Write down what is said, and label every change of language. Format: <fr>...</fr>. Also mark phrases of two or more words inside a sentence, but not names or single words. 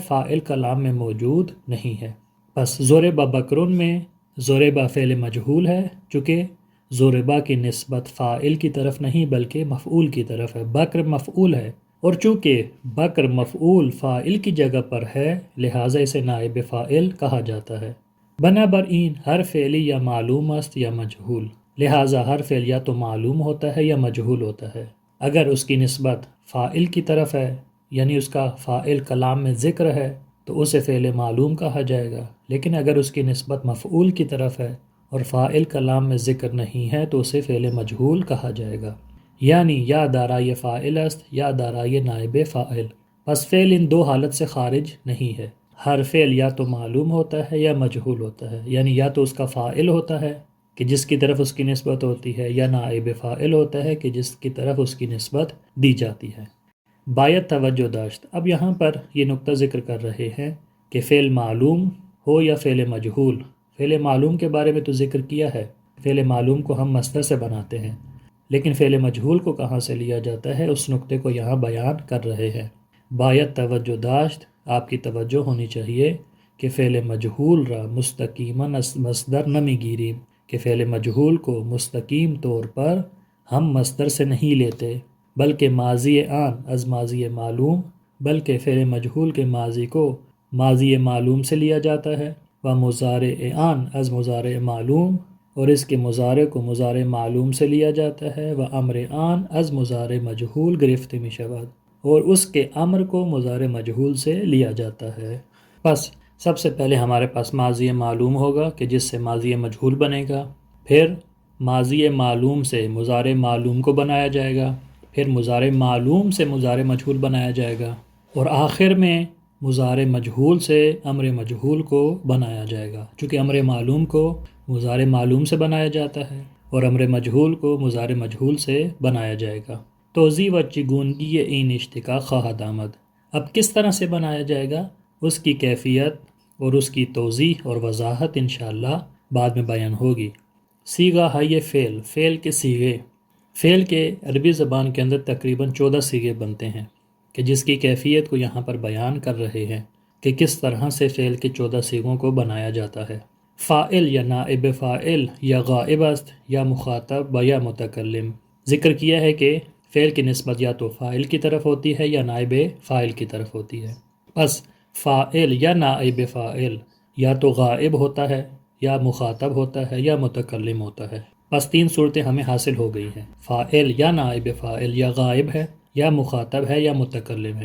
<ur>فاعل کلام میں موجود نہیں ہے۔ بس</ur> <ar>ضرب بکرن</ar> <ur>میں ضرب فعل مجہول ہے، چونکہ ضربہ کی نسبت فاعل کی طرف نہیں بلکہ مفعول کی طرف ہے، بکر مفعول ہے، اور چونکہ بکر مفعول فاعل کی جگہ پر ہے لہٰذا اسے نائب فاعل کہا جاتا ہے۔</ur> <fa>بنابراین ہر فعلی یا معلوم است یا مجہول،</fa> <ur>لہٰذا ہر فعل یا تو معلوم ہوتا ہے یا مجہول ہوتا ہے۔ اگر اس کی نسبت فاعل کی طرف ہے یعنی اس کا فاعل کلام میں ذکر ہے تو اسے فعل معلوم کہا جائے گا، لیکن اگر اس کی نسبت مفعول کی طرف ہے اور فاعل کلام میں ذکر نہیں ہے تو اسے فعل مجہول کہا جائے گا،</ur> <fa>یعنی یا دارائے فاعل است یا دارائے نائب فاعل۔</fa> <ur>پس فعل ان دو حالت سے خارج نہیں ہے۔ ہر فعل یا تو معلوم ہوتا ہے یا مجہول ہوتا ہے، یعنی یا تو اس کا فاعل ہوتا ہے کہ جس کی طرف اس کی نسبت ہوتی ہے، یا نائب فاعل ہوتا ہے کہ جس کی طرف اس کی نسبت دی جاتی ہے۔</ur> <fa>باید توجہ داشت،</fa> <ur>اب یہاں پر یہ نقطہ ذکر کر رہے ہیں کہ فعل معلوم ہو یا فعل مجہول۔ فعل معلوم کے بارے میں تو ذکر کیا ہے، فعل معلوم کو ہم مصدر سے بناتے ہیں، لیکن فعل مجہول کو کہاں سے لیا جاتا ہے اس نقطے کو یہاں بیان کر رہے ہیں۔</ur> <fa>باید توجہ داشت،</fa> <ur>آپ کی توجہ ہونی چاہیے کہ</ur> <fa>فعل مجہول را مستقیماً از مصدر نمی گیریم،</fa> <ur>کہ فعل مجہول کو مستقیم طور پر ہم مصدر سے نہیں لیتے، بلکہ</ur> <fa>ماضی آن از ماضی معلوم،</fa> <ur>بلکہ فعل مجہول کے ماضی کو ماضی معلوم سے لیا جاتا ہے،</ur> <fa>و مضارع آن از مضارع معلوم،</fa> <ur>اور اس کے مضارع کو مضارع معلوم سے لیا جاتا ہے،</ur> <fa>و امر آن از مضارع مجہول گرفت می شود،</fa> <ur>اور اس کے امر کو مضارع مجہول سے لیا جاتا ہے۔ بس سب سے پہلے ہمارے پاس ماضی معلوم ہوگا کہ جس سے ماضی مجہول بنے گا، پھر ماضی معلوم سے مضارع معلوم کو بنایا جائے گا، پھر مضارع معلوم سے مضارع مجہول بنایا جائے گا، اور آخر میں مضارع مجہول سے امر مجہول کو بنایا جائے گا، چونکہ امر معلوم کو مضارع معلوم سے بنایا جاتا ہے اور امر مجہول کو مضارع مجہول سے بنایا جائے گا۔</ur> <fa>توضیح و چگونگی این اشتقاق خواہد آمد،</fa> <ur>اب کس طرح سے بنایا جائے گا اس کی کیفیت اور اس کی توضیح اور وضاحت انشاءاللہ بعد میں بیان ہوگی۔ صیغہ ہے فعل، فعل کے صیغے، فعل کے عربی زبان کے اندر تقریباً 14 صیغے بنتے ہیں، کہ جس کی کیفیت کو یہاں پر بیان کر رہے ہیں کہ کس طرح سے فعل کے 14 صیغوں کو بنایا جاتا ہے۔</ur> <fa>فاعل یا نائب فاعل یا غائب است یا مخاطب و یا متکلم،</fa> <ur>ذکر کیا ہے کہ فعل کی نسبت یا تو فاعل کی طرف ہوتی ہے یا نائب فاعل کی طرف ہوتی ہے۔ بس فاعل یا نائب فاعل یا تو غائب ہوتا ہے یا مخاطب ہوتا ہے یا متکلم ہوتا ہے، بس 3 صورتیں ہمیں حاصل ہو گئی ہیں، فاعل یا نائب فاعل یا غائب ہے یا مخاطب ہے یا متکلم ہے۔</ur>